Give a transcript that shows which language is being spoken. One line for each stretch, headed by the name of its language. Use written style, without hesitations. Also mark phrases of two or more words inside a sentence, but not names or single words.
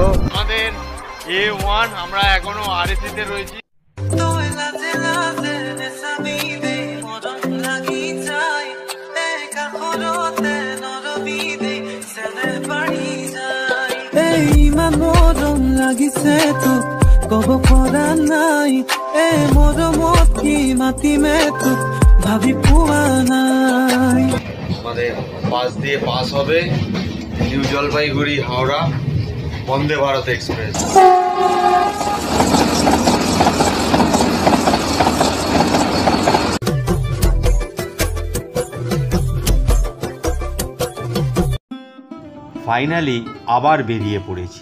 Bangla: আমাদের A1, আমরা এখনো RSC-তে রয়েছি।
Assamese: মরম লাগিছে তোক কব পৰা নাই, মৰমত কি মাতিমে তোক ভাবি পোৱা নাই।
Bangla: আমাদের পাশ দিয়ে পাস হবে নিউ জলপাইগুড়ি হাওড়া বন্দে ভারত এক্সপ্রেস। ফাইনালি আবার বেরিয়ে পড়েছি।